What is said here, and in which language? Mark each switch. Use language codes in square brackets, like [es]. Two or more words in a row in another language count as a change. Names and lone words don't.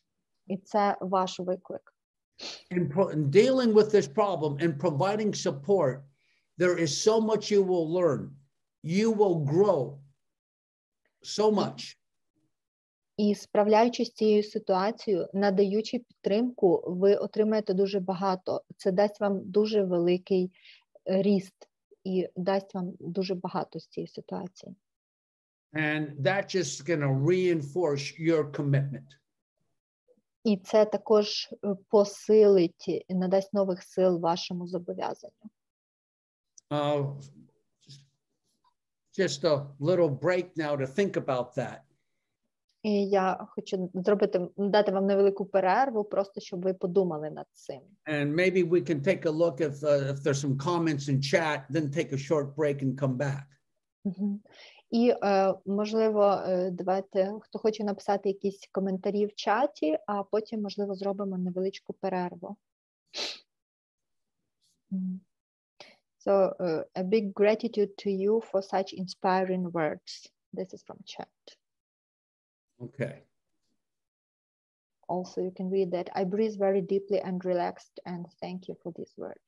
[uk] І це ваш виклик. [en] In dealing with this problem and providing support, there is so much you will learn. You will grow so much. [uk] І справляючись з цією ситуацією, надаючи підтримку, ви отримаєте дуже багато. Це дасть вам дуже великий ріст і дасть вам дуже багато з цієї ситуації. [en] And that just going to reinforce your commitment. [uk] І це також посилить і надасть нових сил вашому зобов'язанню. [en] Just a little break now to think about that. [uk] І я хочу дати вам невелику перерву, просто щоб ви подумали над цим. [en] And maybe we can take a look if there's some comments in chat, then take a short break and come back. [uk] І, можливо, давайте, хто хоче написати якісь коментарі в чаті, а потім, можливо, зробимо невеличку перерву. [en] So, a big gratitude to you for such inspiring words. This is from chat. Okay. Also, you can read that. I breathe very deeply and relaxed, and thank you for these words.